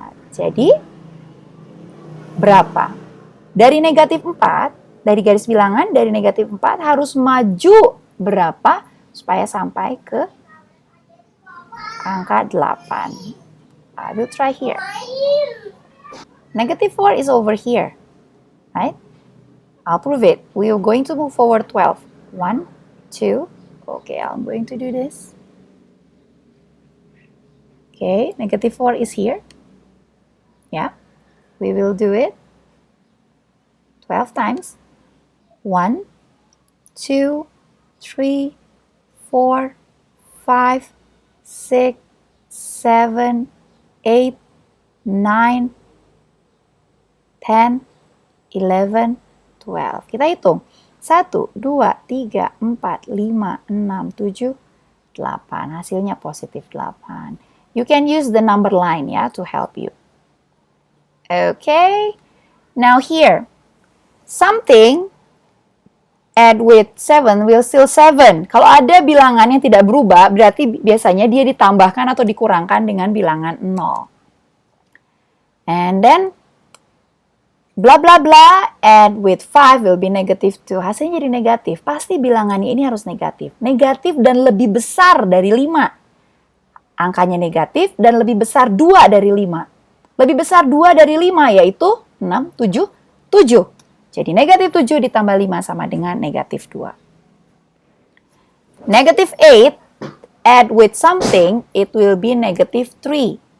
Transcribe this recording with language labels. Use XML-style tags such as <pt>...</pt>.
<id>Jadi, berapa? Dari negatif 4, dari garis bilangan, dari negatif 4 harus maju berapa supaya sampai ke angka 8.</id> <en>I will try here. Negative 4 is over here, right? I'll prove it. We are going to move forward 12. 1, 2, okay, I'm going to do this. Okay, negative 4 is here. Yeah, we will do it 12 times. 1, 2, 3, 4, 5, 6, 7, 8, 9, 10, 11, 12.</en> <id>Kita hitung.</id> <en>1, 2, 3, 4, 5, 6, 7, 8.</en> <id>Hasilnya positif 8.</id> <en>You can use the number line ya to help you. Okay. Now here. Something add with 7 will still 7.</en> <id>Kalau ada bilangan yang tidak berubah, berarti biasanya dia ditambahkan atau dikurangkan dengan bilangan 0.</id> <en>And then, blah blah blah, add with 5 will be negative 2.</en> <id>Hasilnya jadi negatif. Pasti bilangannya ini harus negatif. Negatif dan lebih besar dari 5. Angkanya negatif dan lebih besar 2 dari 5. Lebih besar 2 dari 5 yaitu 6, 7, 7. Jadi negatif 7 ditambah 5 sama dengan negatif 2.</id> <en>Negative 8, add with something, it will be negative 3.</en>